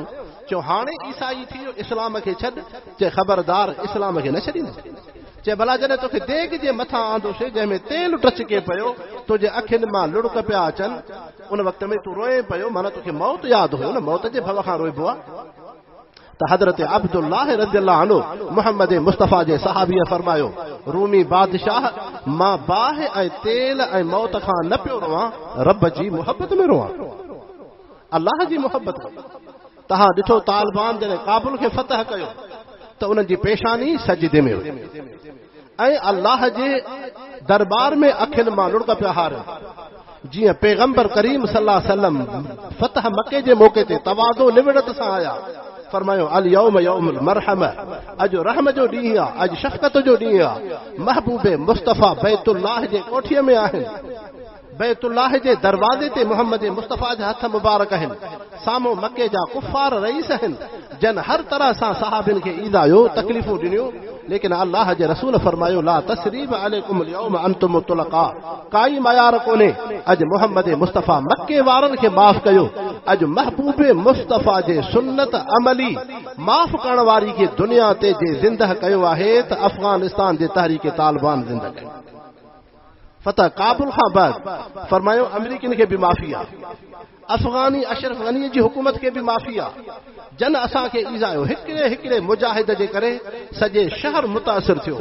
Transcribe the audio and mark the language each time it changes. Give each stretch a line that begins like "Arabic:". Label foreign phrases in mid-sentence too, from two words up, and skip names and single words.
Sindhi: चयो हाणे ईसाई थी वियो, इस्लाम खे छॾ। चए ख़बरदार, इस्लाम खे न छॾींदो। चए भला जॾहिं तोखे देग जे मथां आंदोसीं जंहिंमें तेल टचके पियो, तुंहिंजे अखियुनि मां लुड़क पिया अचनि, उन वक़्त में तूं रोए पियो, माना तोखे मौत यादि हुयो न, मौत जे भव खां रोइबो आहे। त हज़रत अब्दुल्लाह
Arabic: رضي الله عنه
Sindhi: मोहम्मद मुस्तफ़ा जे सहाबीअ फरमायो, रूमी बादशाह, मां बाहि ऐं तेल ऐं मौत खां न पियो रोवां, रब जी मुहबत में रोवां, अल्लाह जी मुहबत में। तव्हां ॾिठो तालिबान जॾहिं काबुल खे फतह कयो त उन्हनि जी पेशानी सजदे में हुई ऐं अल्लाह जे दरबार में अखियुनि मां लुड़क पिया हारनि। जीअं पैगंबर करीम
Arabic: صلى الله عليه وسلم
Sindhi: फतह मके जे मौके ते तवाज़ो निवड़त सां आया, फरमायो
Arabic: اليوم يوم المرحمة,
Sindhi: अॼु रहम जो ॾींहुं आहे, अॼु शफ़क़त जो ॾींहुं आहे। महबूबे मुस्तफ़ा बैतुल्लाह जे कोठीअ में आहिनि, बैतुल्लाह जे दरवाज़े ते मोहम्मद मुस्तफ़ा जा हथ मुबारक आहिनि, साम्हूं मके जा कुफ़ार रईस आहिनि, जन हर तरह सां सहाबिन खे ईंदायो, तकलीफ़ूं ॾिनियूं, लेकिन अल्लाह जे रसूल फरमायो
Arabic: لا تثريب عليكم اليوم أنتم الطلقاء,
Sindhi: काई मयार कोन्हे, अॼु मोहम्मद मुस्तफ़ा मके वारनि खे माफ़ कयो, अॼु महबूबे मुस्तफ़ा जे सुन्नत अमली माफ़ करण वारी खे दुनिया ते जे ज़िंदह कयो आहे त अफ़गानिस्तान जे तहरीक तालिबान ज़िंदह कयो। फतह काबुल खां बाद फरमायो अमरीकन खे बि माफ़ी आहे, अफ़गानी अशरफ गनी जी हुकूमत खे बि माफ़ी आहे, जन असांखे ईज़ायो, हिकिड़े हिकिड़े मुजाहिद जे करे सॼे शहर मुतासिर थियो।